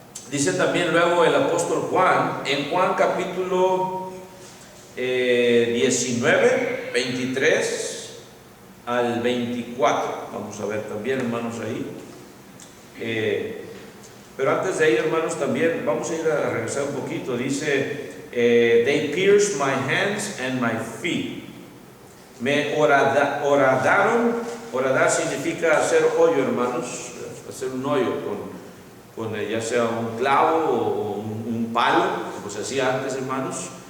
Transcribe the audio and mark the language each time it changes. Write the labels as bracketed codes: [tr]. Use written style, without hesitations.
[es] Dice también luego el apóstol Juan, en Juan capítulo 19, 23 al 24. Vamos a ver también, hermanos, ahí. Pero antes de ahí, hermanos, también vamos a ir a regresar un poquito. [en] Dice, they pierced my hands and my feet. [es] Me horadaron. Horadar significa hacer hoyo, hermanos, hacer un hoyo con ya sea un clavo o un palo, como se hacía antes, hermanos.